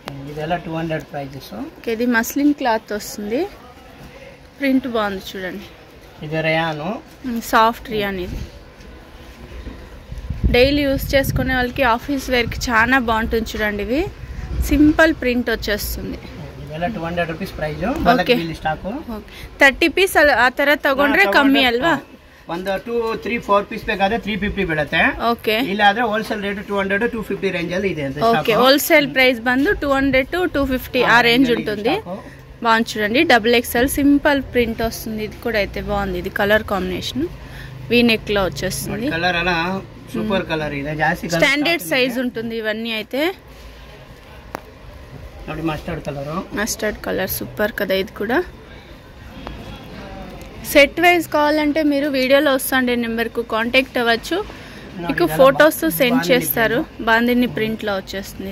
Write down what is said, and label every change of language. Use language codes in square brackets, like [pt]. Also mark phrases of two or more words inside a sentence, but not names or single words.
[te] ఇది [en] muslin cloth [te] వస్తుంది, ప్రింట్ బాగుంది చూడండి. [en] soft rayon. [te] ఇది [en] daily use [te] చేసుకునే వాళ్ళకి [en] office wear [te] కి చాలా బాగుంటుంది చూడండి. ఇవి [en] simple print [te] వచ్చేస్తుంది. [en] 200 rupees price. [kn] 30 ಪೀಸ್ ಆ ತರ ತಗೊಂಡ್ರೆ ಕಮ್ಮಿ ಅಲ್ವಾ? ಒಂದು 2, 3, 4 ಪೀಸ್ ಬೇಕಾದ್ರೆ 350 ಬೀಳುತ್ತೆ. ಓಕೆ, ಇಲ್ಲ ಆದ್ರೆ [en] wholesale rate [kn] 200 to 250 ರೇಂಜ್ ಅಲ್ಲಿ ಇದೆ. [te] ఓకే, [en] wholesale price [te] బందు 200 to 250 ఆ రేంజ్ ఉంటుంది. బాగుంది చూడండి, XXL [en] simple print [te] వస్తుంది. ఇది కూడా అయితే బాగుంది. ఇది [en] colour combination V neck [te] లో వచ్చేస్తుంది. కలర్ అలా [en] super colour [kn] ಇದೆ, ಜಾಸ್ತಿ [en] standard size [te] ఉంటుంది. ఇవన్నీ అయితే [en] mustard colour super [te] కదా. ఇది కూడా [en] set wise [te] కావాలంటే మీరు వీడియోలో వస్తుండే నెంబర్కు కాంటాక్ట్ అవ్వచ్చు. మీకు [en] photos send [te] చేస్తారు. బాందిని ప్రింట్ లో వచ్చేస్తుంది.